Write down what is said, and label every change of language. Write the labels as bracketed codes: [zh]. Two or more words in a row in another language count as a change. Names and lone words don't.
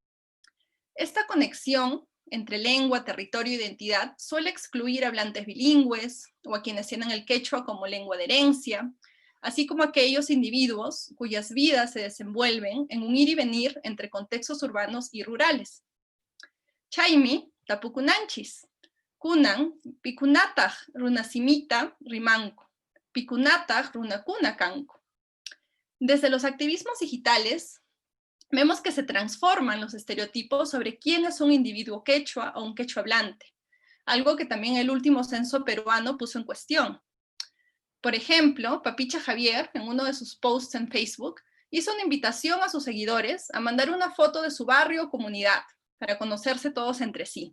[es] Esta conexión entre lengua, territorio e identidad suele excluir a hablantes bilingües o a quienes tienen el quechua como lengua de herencia, así como aquellos individuos cuyas vidas se desenvuelven en un ir y venir entre contextos urbanos y rurales. [qu] Chaymi, tapukunanchis, kunan, pikunatag, runasimita, rimanco, pikunatag, runakuna kanko. [es] Desde los activismos digitales, vemos que se transforman los estereotipos sobre quién es un individuo quechua o un quechua hablante, algo que también el último censo peruano puso en cuestión. Por ejemplo, Papicha Javier, en uno de sus posts en Facebook, hizo una invitación a sus seguidores a mandar una foto de su barrio o comunidad para conocerse todos entre sí.